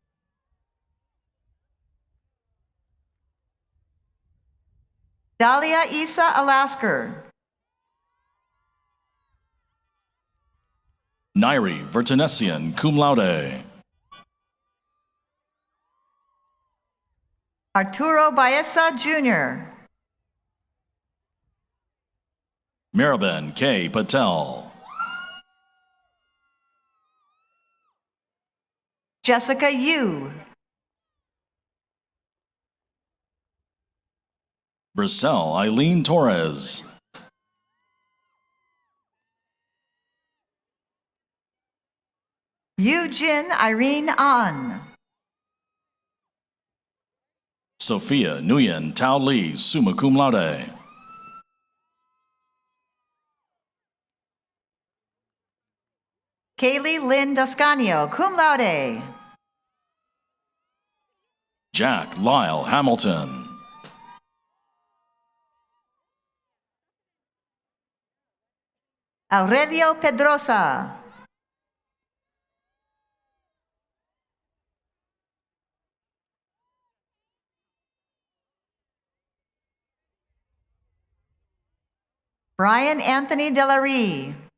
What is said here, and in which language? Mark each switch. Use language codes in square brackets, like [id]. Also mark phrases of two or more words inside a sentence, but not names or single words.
[en] Dahlia Isa Alasker. Nairi Vertanesian, [la] cum laude. [en] Arturo Baeza Jr. Miraben K. Patel. Jessica Yu. Brissel Eileen Torres. Yujin Irene An. Sophia Nguyen Tao Lee, [la] summa cum laude. [en] Kaylee Lynn Dascanio, [la] cum laude. [en] Jack Lyle Hamilton. Aurelio Pedrosa. Brian Anthony Delarie.